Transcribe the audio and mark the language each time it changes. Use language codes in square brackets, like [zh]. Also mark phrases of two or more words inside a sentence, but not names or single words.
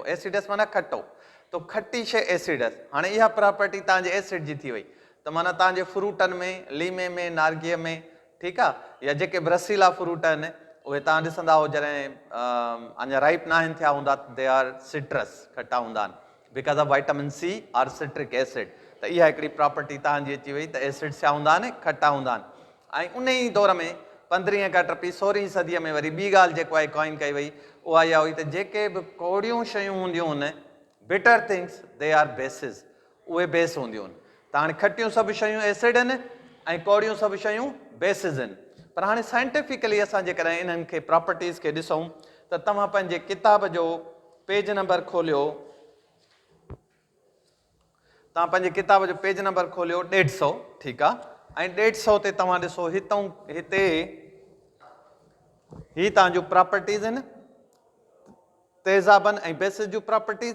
[sd] एसिडस माना खटो, तो खटी शइ एसिडस। हाणे इहा प्रॉपर्टी तव्हांजे एसिड जी थी वई, त माना तव्हांजे फ्रूटनि में, लीमे में, नारगीअ में, ठीकु आहे, या जेके बि रसीला फ्रूट आहिनि उहे तव्हां ॾिसंदा हो जॾहिं अञा राइप न आहिनि थिया हूंदा, [en] they are citrus, [sd] खटा हूंदा आहिनि, [en] because of vitamin C और citric acid। [sd] त इहा हिकिड़ी प्रॉपर्टी तव्हांजी अची वई, त एसिड छा हूंदा आहिनि? खटा हूंदा आहिनि। ऐं उन ई दौर में 15 खां टपी 16वीं सदीअ में वरी ॿी ॻाल्हि जेको आहे कॉइन कई वई, उहा इहा हुई त जेके बि कौड़ियूं शयूं हूंदियूं आहिनि, [en] bitter things, they are bases, [sd] उहे बेस हूंदियूं आहिनि। त हाणे खटियूं सभु शयूं एसिड आहिनि ऐं कौड़ियूं सभु शयूं बेसिस आहिनि। पर हाणे साइंटिफिकली असां जेकॾहिं इन्हनि खे प्रॉपर्टीज़ खे ॾिसूं त तव्हां पंहिंजे किताब जो [en] page number [sd] खोलियो, तव्हां पंहिंजे किताब जो [en] page number [sd] खोलियो 150, ठीकु आहे, ऐं 150 ते तव्हां ॾिसो हितां हिते ही तव्हांजूं प्रॉपर्टीज़ आहिनि, तेज़ाबनि ऐं बेसिस जूं प्रॉपर्टीज़।